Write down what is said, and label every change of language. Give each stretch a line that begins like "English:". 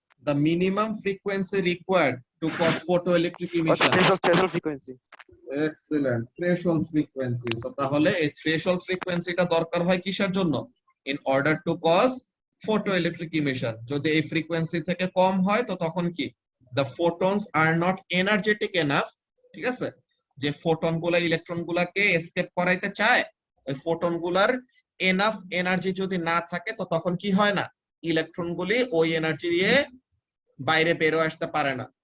English: The minimum frequency required to cause photoelectric emission.
Bangla: Threshold frequency.
English: Excellent, threshold frequency.
Bangla: So তাহলে এই threshold frequency টা দরকার হয় কিসের জন্য?
English: In order to cause photoelectric emission.
Bangla: যদি এই ফ্রিকোয়েন্সি থেকে কম হয় তো তখন কি,
English: the photons are not energetic enough,
Bangla: ঠিক আছে, যে ফোটন গুলা ইলেকট্রন গুলাকে এসকেপ করাইতে চায়, ওই ফোটন গুলার এনাফ এনার্জি যদি না থাকে তো তখন কি হয় না, ইলেকট্রন গুলি ওই এনার্জি দিয়ে বাইরে বের হয়ে আসতে পারে না।